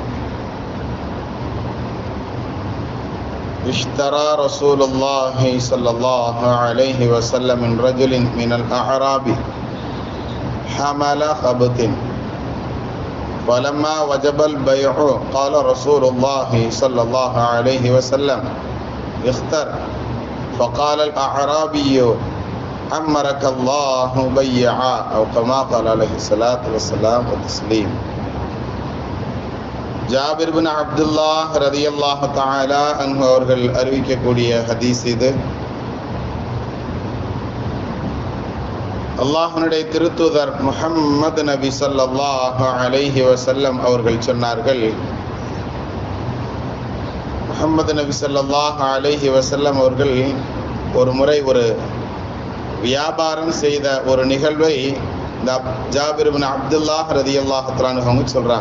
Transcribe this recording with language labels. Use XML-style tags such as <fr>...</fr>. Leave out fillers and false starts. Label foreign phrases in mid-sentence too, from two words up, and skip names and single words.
<ar>اشترى رسول الله صلى الله عليه وسلم من رجل من الأعراب حمل خبط فلما وجب البيع قال رسول الله صلى الله عليه وسلم اختر فقال الأعرابي أمرك الله بيعا أو كما قال عليه الصلاة والسلام والتسليم.</ar> <ta>ஜாபிர் பின் அப்துல்லாஹ்</ta> <ar>رضي الله تعالى عنه</ar> <ta>அவர்கள் அறிவிக்கக்கூடிய ஹதீஸ் இது. அல்லாஹ்வுடைய திருத்தூதர் முஹம்மது நபி</ta> <ar>صلى الله عليه وسلم</ar> <ta>அவர்கள் சொன்னார்கள், முஹம்மது நபி</ta> <ar>صلى الله عليه وسلم</ar> <ta>அவர்கள் ஒரு முறை ஒரு வியாபாரம் செய்த ஒரு நிகழ்வை ஜாபிர் பின் அப்துல்லாஹ்</ta> <ar>رضي الله تعالى</ar> <ta>அவங்க சொல்றாங்க.</ta>